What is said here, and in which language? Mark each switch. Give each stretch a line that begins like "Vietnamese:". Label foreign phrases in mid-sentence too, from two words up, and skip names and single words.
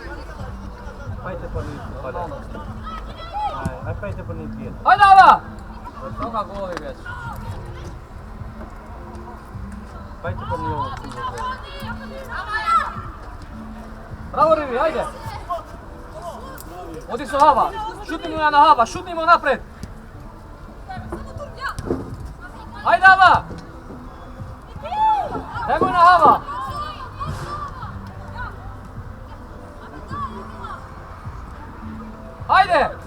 Albanian: Pajte për një pale. Aj pajte për një pjetë.
Serbian: Hajde, Ava! Toga goli već.
Albanian: Pajte për një ovo futbol të rëtë.
Serbian: Bravo, Rivi, hajde! Odi su Hava, šutni mu ja na Hava, šutni mu napred! Hajde, Ava! Nemoj na Hava! Hajde!